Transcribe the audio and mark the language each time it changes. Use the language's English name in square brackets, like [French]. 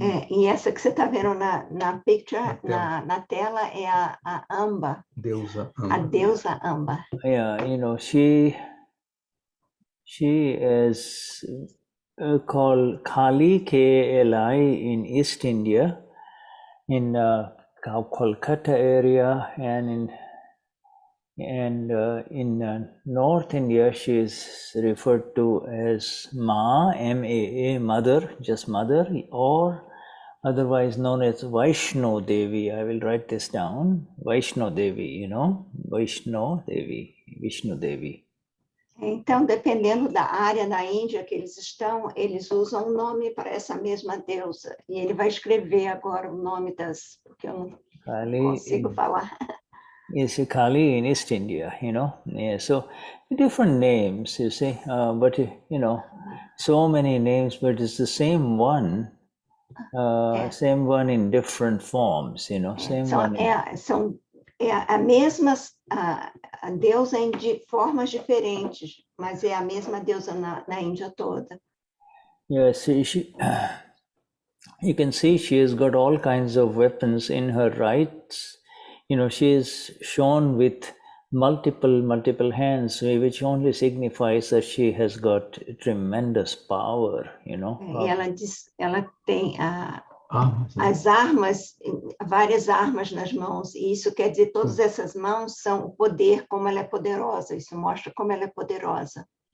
[Portuguese] E essa que você está vendo na picture, na tela, é a Amba. Deusa Amba. A deusa Amba. [English] Yeah, she is called Kali, K-A-L-I, in East India, in Kolkata area, and in North India, she is referred to as Ma, M-A-A, mother, just mother, or otherwise known as Vaishno Devi. I will write this down. Vaishno Devi, Vaishno Devi, Vishnu Devi. [Portuguese] Então, dependendo da área na Índia que eles estão, eles usam um nome para essa mesma deusa. E ele vai escrever agora o nome porque eu não consigo falar. [English] Yes, Kali in East India, Yeah, so different names, you see, but so many names, but it's the same one. Same one in different forms, same one. [Portuguese] É a mesma deusa de formas diferentes, mas é a mesma deusa na Índia toda. [English] Yes, you can see she has got all kinds of weapons in her right. She is shown with multiple hands, which only signifies that she has got tremendous power. [Portuguese] E ela tem as armas, várias armas nas mãos, e isso quer dizer, todas essas mãos são o poder, como ela é poderosa, isso mostra como ela é poderosa.